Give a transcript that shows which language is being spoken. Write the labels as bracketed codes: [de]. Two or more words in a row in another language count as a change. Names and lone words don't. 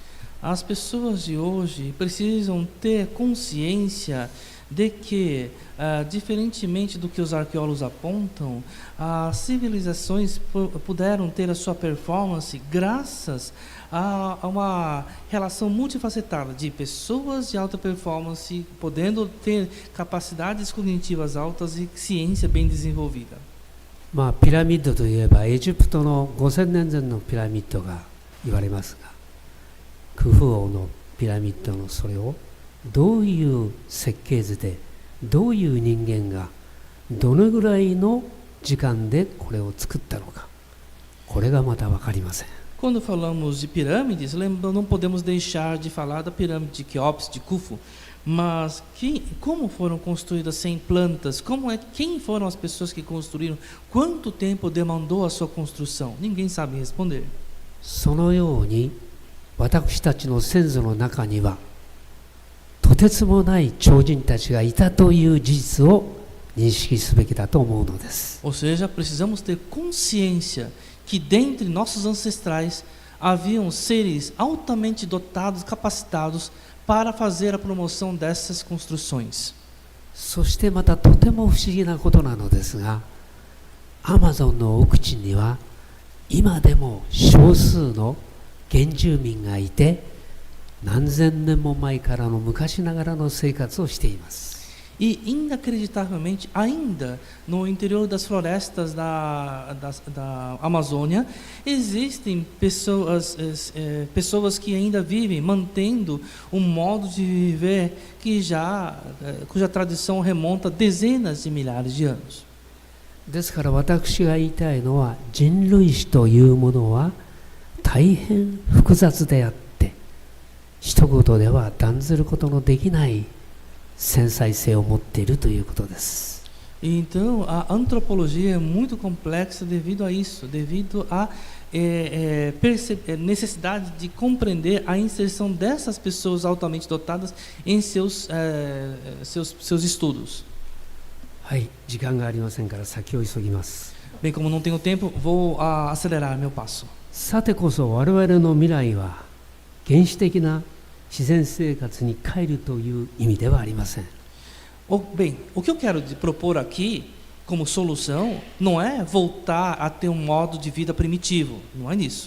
[pt] As pessoas de hoje precisam ter consciência de que, diferentemente do que os arqueólogos apontam, as civilizações puderam ter a sua performance graças a uma relação multifacetada de pessoas de alta performance, podendo ter capacidades cognitivas altas e ciência bem desenvolvida. [ja] ピラミッドといえばエジプトの5000年前のピラミッドが言われますが、クフ王のピラミッドのそれをどういう設計図でどういう人間がどのぐらいの時間でこれを作ったのか、これがまだ分かりません。 [pt] Quando falamos de pirâmides, não podemos deixar de falar da pirâmide de Quéops, de Khufu, mas como foram construídas sem plantas, quem foram as pessoas que construíram, quanto tempo demandou a sua construção? Ninguém sabe responder. [ja] そのように私たちの先祖の中にはとてつもない超人たちがいたという事実を認識すべきだと思うのです。 [pt] Ou seja, precisamos ter consciência que dentre nossos ancestrais haviam seres altamente dotados, capacitados para fazer a promoção dessas construções. [ja] そしてまたとても不思議なことなのですが、アマゾンの奥地には今でも少数の原住民がいて、何千年も前からの昔ながらの生活をしています。 [pt] E, inacreditavelmente, ainda no interior das florestas da Amazônia, existem pessoas que ainda vivem mantendo um modo de viver cuja tradição remonta a dezenas de milhares de anos. [ja] ですから私が言いたいのは、人類史というものは大変複雑であって、一言では断ずることのできない繊細性を持っているということです。 [pt] Então, a antropologia é muito complexa devido a isso, devido à necessidade de compreender a inserção dessas pessoas altamente dotadas em seus estudos. [ja] はい、時間がありませんから先を急ぎます。 [pt] Bem, como não tenho tempo, vou acelerar meu passo. [ja] さてこそ我々の未来は原始的な自然生活に帰るという意味ではありません。 [pt] Bem, o que eu quero propor aqui como solução não é voltar a ter um modo de vida primitivo, não é nisso.